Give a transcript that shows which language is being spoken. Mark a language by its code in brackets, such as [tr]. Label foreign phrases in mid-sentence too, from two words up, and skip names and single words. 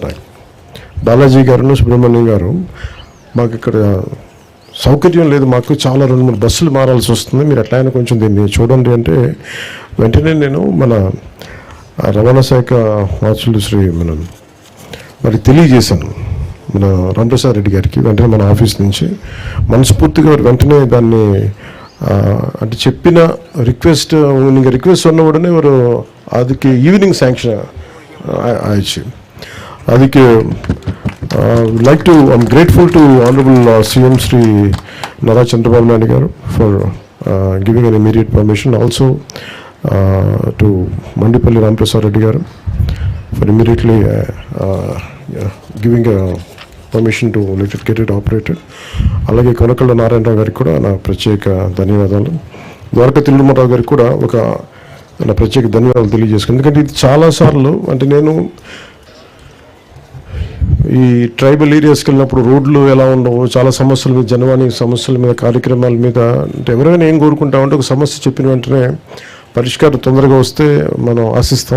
[te] నాకు బాలాజీ గారు సుబ్రహ్మణ్యం గారు, మాకు ఇక్కడ సౌకర్యం లేదు, మాకు చాలా 2-3 బస్సులు మారాల్సి వస్తుంది, మీరు ఎట్లయినా కొంచెం దీన్ని చూడండి అంటే వెంటనే నేను మన రవాణా శాఖ వాసులు శ్రీ మరి తెలియజేశాను మన రామప్రసాద్ రెడ్డి గారికి. వెంటనే మన ఆఫీస్ నుంచి మనస్ఫూర్తిగా వెంటనే దాన్ని అంటే చెప్పిన రిక్వెస్ట్ [ta] நீங்கள் ரிக்வெஸ்ட் சொன்ன உடனே ஒரு அதுக்கு ஈவினிங் శాంక్షన్ ஆயிடுச்சு. [en] அதுக்கு like to I'm grateful to honorable CM Sri Nara Chandrababu Naidu garu for giving an immediate permission, also to Mandipalli Ramprasad Reddy garu for immediately giving a permission to let it get it operated. [te] అలాగే కొనకళ్ళ నారాయణరావు గారికి కూడా నా ప్రత్యేక ధన్యవాదాలు. ద్వారకా తిరుమలరావు గారికి కూడా ఒక నా ప్రత్యేక ధన్యవాదాలు తెలియజేసుకున్నాను. ఎందుకంటే ఇది చాలాసార్లు అంటే నేను ఈ ట్రైబల్ ఏరియాస్కి వెళ్ళినప్పుడు రోడ్లు ఎలా ఉండవు, చాలా సమస్యల మీద, జనవాణి సమస్యల మీద, కార్యక్రమాల మీద అంటే ఎవరైనా ఏం కోరుకుంటామంటే ఒక సమస్య చెప్పిన వెంటనే పరిష్కారం తొందరగా వస్తే మనం ఆశిస్తాం.